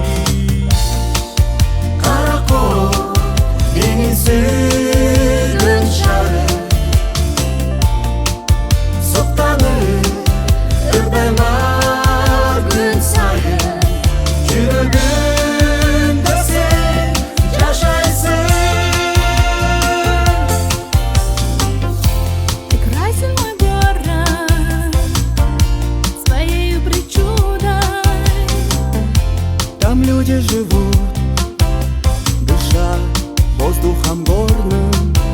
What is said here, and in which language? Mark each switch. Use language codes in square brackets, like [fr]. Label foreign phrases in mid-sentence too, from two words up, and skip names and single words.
[ky] Каракол менин сүйгөн шарым, суктанып ырдаймар күн сайын. Жүрөгүмдө сен жашайсың. [ru] Играйся, мой город, своей причудой. Там люди живут, дыша воздухом горным.